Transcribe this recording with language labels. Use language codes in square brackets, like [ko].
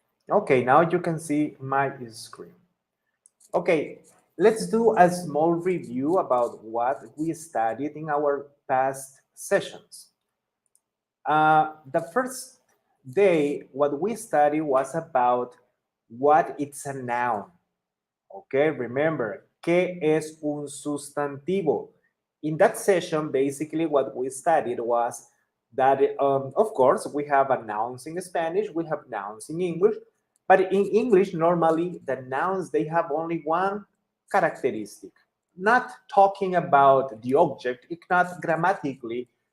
[en] Okay, now you can see my screen. Okay, let's do a small review about what we studied in our past sessions. The first day, what we studied was about what it's a noun. Okay, remember, [es] ¿qué es un sustantivo? [en] In that session, basically what we studied was that, of course, we have a nouns in Spanish, we have nouns in English, but in English, normally the nouns, they have only one characteristic. Not talking about the object, it's not grammatically.